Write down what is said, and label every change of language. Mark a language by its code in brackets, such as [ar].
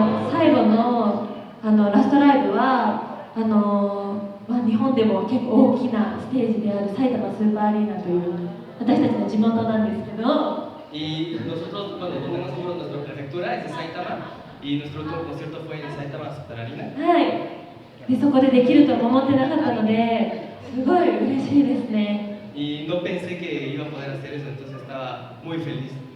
[ja] 最後のラストライブは日本でも結構大きなステージである埼玉スーパーアリーナという私たちの地元なんですけど、 [es] Y nosotros, bueno, donde nos fuimos, nuestra prefectura es de Saitama y nuestro último concierto fue en Saitama Super Arena. [ja] はい、でそこでできるとも思ってなかったのですごい嬉しいですね。 [es] Y no pensé que iba a poder hacer eso, entonces estaba muy feliz.